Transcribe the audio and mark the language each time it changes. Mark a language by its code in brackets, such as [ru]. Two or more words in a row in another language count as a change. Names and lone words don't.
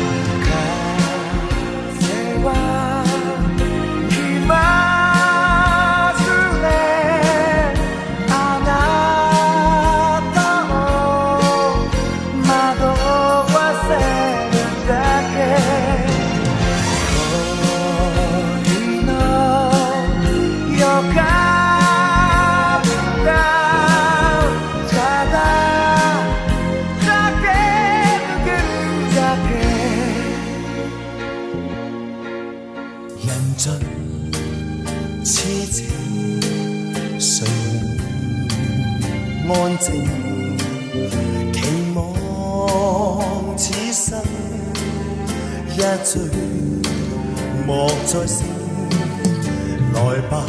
[ja] 風は来ますね、あなたを惑わせるだけ、恋の予感がただ駆け抜けるだけ， [yue] 人盡痴情，誰能安靜？期望此生一醉莫再醒，來吧